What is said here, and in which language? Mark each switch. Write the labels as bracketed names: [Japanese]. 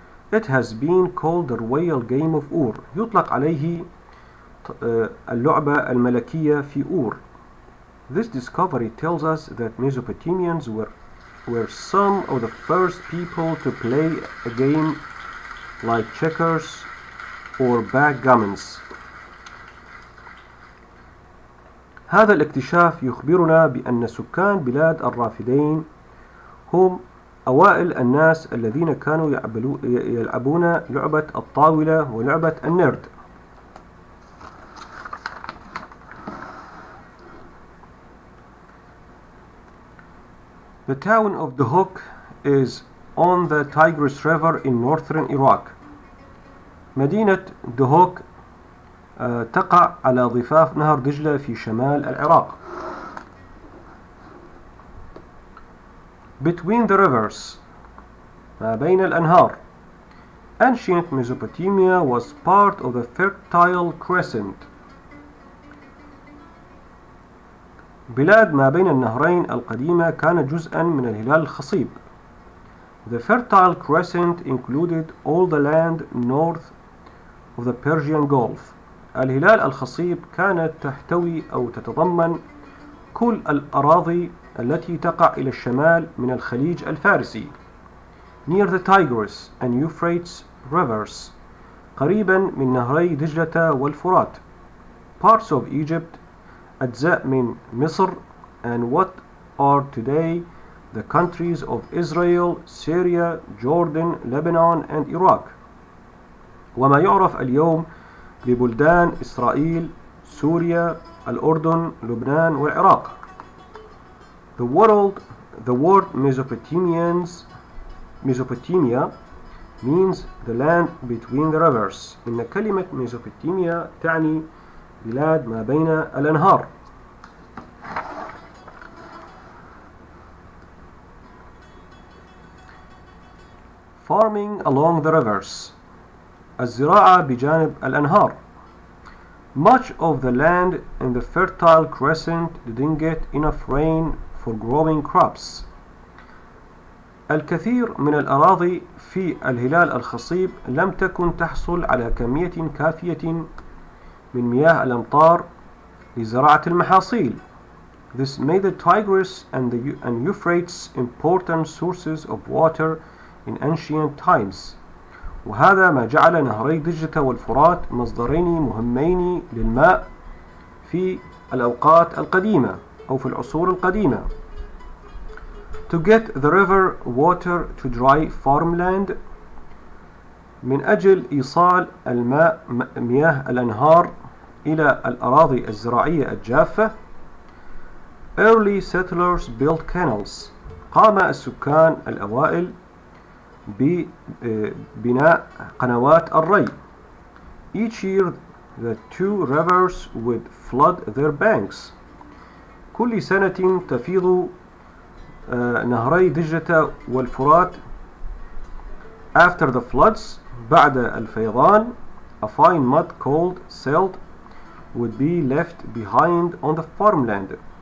[English] It has been called the royal game of Ur. [Arabic] يطلق عليه اللعبة الملكية في أور. [English] This discovery tells us that Mesopotamians were some of the first people to play a game like checkers or backgammons. [Arabic] هذا الاكتشاف يخبرنا بأن سكان بلاد الرافدين هم أوائل الناس الذين كانوا يلعبون لعبة الطاولة ولعبة النرد. [English] The town of Duhok is on the Tigris River in northern Iraq. [Arabic] مدينة دهوك تقع على ضفاف نهر دجلة في شمال العراق. [English] Between the rivers [Arabic] ما بين الأنهار. [English] Ancient Mesopotamia was part of the Fertile Crescent. [Arabic] بلاد ما بين النهرين القديمة كانت جزءا من الهلال الخصيب. [English] The Fertile Crescent included all the land north of the Persian Gulf. [Arabic] الهلال الخصيب كانت تحتوي أو تتضمن كل الأراضي التي تقع إلى الشمال من الخليج الفارسي. [English] Near the Tigris and Euphrates rivers. [Arabic] قريبا من نهري دجلة والفرات. [English] Parts of Egypt. [Arabic] أجزاء من مصر [English] and what are today the countries of Israel, Syria, Jordan, Lebanon and Iraq. [Arabic] وما يعرف اليوم ببلدان إسرائيل، سوريا، الأردن، لبنان والعراق. [English] The word Mesopotamia means the land between the rivers. [Arabic] إن كلمة ميزوبوتاميا تعني بلاد ما بين الأنهار. [English] Farming along the rivers. [Arabic] الزراعة بجانب الأنهار. [English] Much of the land in the Fertile Crescent didn't get enough rain for growing crops. [Arabic] الكثير من الأراضي في الهلال الخصيب لم تكن تحصل على كمية كافية من مياه الأمطار لزراعة المحاصيل. [English] This made the Tigris and Euphrates important sources of water in ancient times. [Arabic] وهذا ما جعل نهري دجلة والفرات مصدرين مهمين للماء في الأوقات القديمة أو في العصور القديمة. [English] To get the river water to dry farmland. [Arabic] من أجل إيصال الماء مياه الأنهار إلى الأراضي الزراعية الجافة. [English] Early settlers built canals. [Arabic] قام السكان الأوائل ببناء قنوات الري. [English] Each year the two rivers would flood their banks. [Arabic] كل سنة تفيض نهري دجلة والفرات. [English] After the floods, [Arabic] بعد الفيضان, [English] a fine mud called silt would be left behind on the farmland.